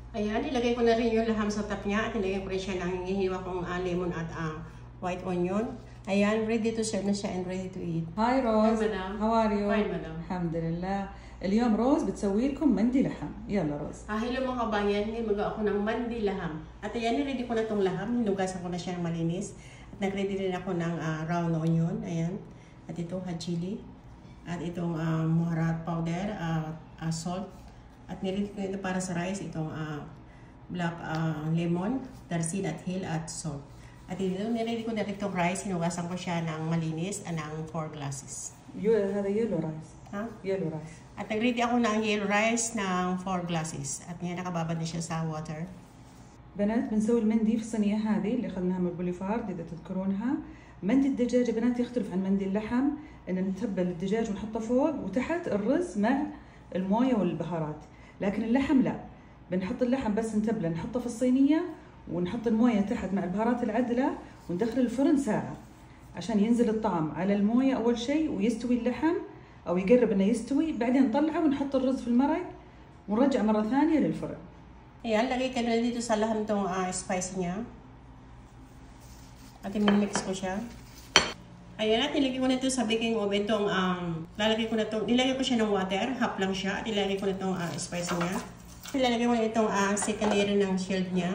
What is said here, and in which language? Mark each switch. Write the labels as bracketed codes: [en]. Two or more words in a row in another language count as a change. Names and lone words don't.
[tl] Ayan, ilagay ko na rin yung laham sa top niya at ilagay ko rin siya ng hinihiwa kong lemon at [en] white onion. [tl] Ayan, [en] ready to serve [tl] na siya [en] and ready to eat. Hi Rose. Hi madam. How are you? Fine madam. [ar] Alhamdulillah. اليوم روز بتسوي لكم مندي لحم. يلا روز. [tl] Hello mga kabayan, ngayon magawa ako ng [ar] مندي لحم. [tl] At ayan, ready ko na itong laham. Hinugasan ko na siya ng malinis. At nag-ready rin ako ng [en] round onion. [tl] Ayan. At ito, [en] hot chili. [tl] At itong muharat [en] powder, salt. [tl] At niready ko ito para sa rice, itong [en] black lemon, [tl] darsin at hill at salt. At ito, niready ko na rin itong rice. Hinugasan ko siya ng malinis ng 4 glasses. [ar] هذا [en] yellow rice. Ha? yellow rice. [tl] At nag-ready ako ng [en] yellow rice [tl] ng 4 glasses. At ngayon nakababad na siya sa water. [ar] بنات بنسوي المندي في الصينية هذه اللي أخذناها من البوليفارد إذا تذكرونها. مندي الدجاج بنات يختلف عن مندي اللحم، إن نتبل الدجاج ونحطه فوق وتحت الرز مع الموية والبهارات، لكن اللحم لا، بنحط اللحم بس نتبله نحطه في الصينية ونحط الموية تحت مع البهارات العدلة وندخل الفرن ساعة عشان ينزل الطعم على الموية أول شيء ويستوي اللحم أو يقرب إنه يستوي، بعدين نطلعه ونحط الرز في المرق ونرجع مرة ثانية للفرن. [tl] Ayan, lagay ko na dito sa laham itong spice niya. At i-mix ko siya. Ayan, at nilagay ko na ito sa [en] baking oven [tl] itong, nilagay ko siya ng water, half lang siya. At ilagay ko na itong spice niya. Ilalagay ko na itong [en] second layer [tl] ng shield niya.